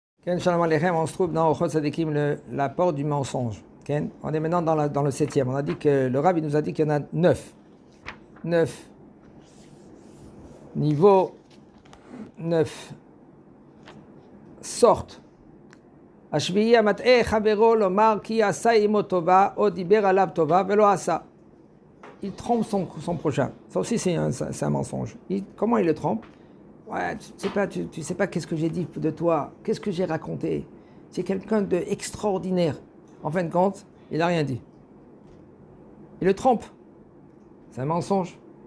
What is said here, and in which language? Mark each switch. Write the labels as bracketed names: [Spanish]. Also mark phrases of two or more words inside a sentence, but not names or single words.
[Hebrew] כן שלום עליכם, [French] on se trouve dans Ochot Sadikim, la porte du mensonge. Ken, on est maintenant dans le 7e. On a dit que le Rav il nous a dit qu'il y en a 9. 9. Niveau 9. Sorte. [Hebrew] השביעי המתעה חברו לומר כי עשה עמו טובה או דיבר עליו טובה ולא עשה. [French] Il trompe son prochain. Ça aussi c'est un mensonge. Comment il le trompe? Ouais, tu sais pas qu'est-ce que j'ai dit de toi, qu'est-ce que j'ai raconté. C'est quelqu'un d'extraordinaire. En fin de compte, il n'a rien dit. Il le trompe. C'est un mensonge.